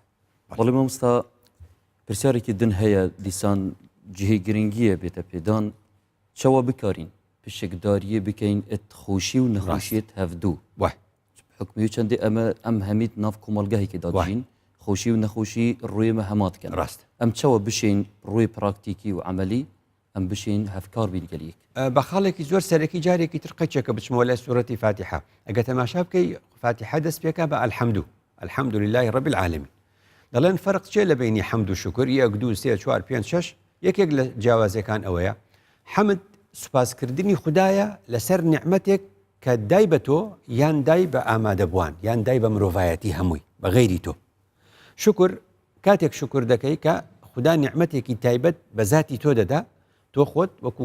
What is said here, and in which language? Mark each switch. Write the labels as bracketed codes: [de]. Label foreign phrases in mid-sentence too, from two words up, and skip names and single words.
[ku] بەڵێ مامۆستا پرسیارێکی دن هەیە دیسان جهێ گرنگیە بێتە پێدان چەوە بکارین پشکداریە بکەین خۆشی و نەخۆشیت هەفتوو حکمی چەندێ ئەم هەمیت ناف کۆمەلگەهێکی داژین خۆشی و نەخۆشی ڕوێمە هەماتکەن ڕاست ئەم چەوە بشین ڕووی پراکتیکی و عملی ئەم بشین هەفکار بیرگەلیک [ckb] بە خاڵێکی زۆر سەرەکی جارێکی تر قەچێکە بچمەوە لە سوورەتی فاتحە ئەگە تەماشا بکەی فاتحە دەست پێکە بە ئەلحەمدو [ar] الحمد لله رب العالمین [ckb] دەڵێن فەرق چێ لە بینی حەمد و شکر 1 2 3 4 5 6 یەکێک لە جیاوازەکان ئەوەیە حەمد سوپاسکردنی خوددایە لەسەر نیعمەتێک کە دای بە تۆ یان دای بە ئامادەبووان یان دای بە مرۆڤایەتی هەمووی بە غەیری تۆ شکر کاتێک شکر دەکەی کە خوددا نیعمەتێکی تایبەت بە ذاتی تۆ دەدا تۆ خۆت وەکو